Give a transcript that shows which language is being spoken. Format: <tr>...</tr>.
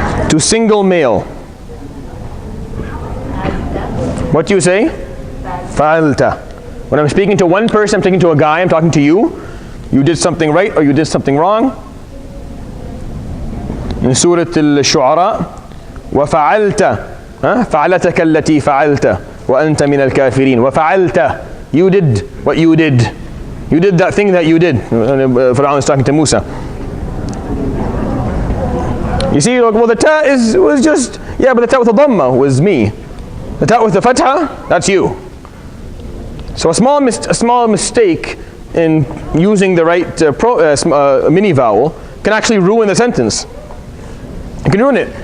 <en>To single male. What do you say? Fa'alta. When I'm speaking to one person, I'm speaking to a guy, I'm talking to you. You did something right or you did something wrong. In Surah Al-Shu'ara,</en> <ar>وَفَعَلْتَ فَعَلَتَكَ الَّتِي فَعَلْتَ وَأَنْتَ مِنَ الْكَافِرِينَ. وَفَعَلْتَ.</ar> <en>You did what you did. You did that thing that you did. Fir'aun is talking to Musa. You see, well, the ta was just, yeah, but the ta with the dhamma was me. The ta with the fatha, that's you. So a small mistake in using the right mini vowel can actually ruin the sentence. It can ruin it.</en>